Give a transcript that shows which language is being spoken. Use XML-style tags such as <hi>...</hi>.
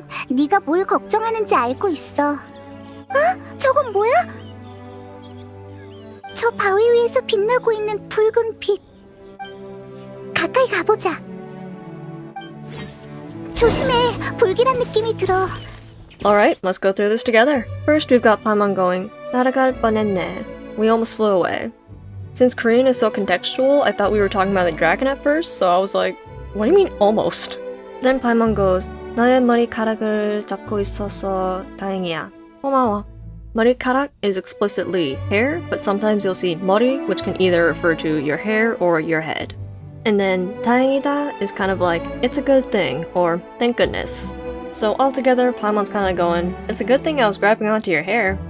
<ko>네가 뭘 걱정하는지 알고 있어. 저건 뭐야? 저 바위 위에서 빛나고 있는 붉은 빛. 가까이 가보자. 조심해, 불길한 느낌이 들어.</ko> <en>Alright, let's go through this together. First, we've got Paimon going,</en> <ko>날아갈 뻔했네.</ko> <en>We almost flew away. Since Korean is so contextual, I thought we were talking about the dragon at first, so I was like, what do you mean almost? Then Paimon goes,</en> <ko>너의 머리카락을 잡고 있어서 다행이야. 고마워.</ko> <en>머리카락 is explicitly hair, but sometimes you'll see 머리, which can either refer to your hair or your head. And then 다행이다 is kind of like, it's a good thing, or thank goodness. So altogether, Paimon's kind of going, it's a good thing I was grabbing onto your hair.</en>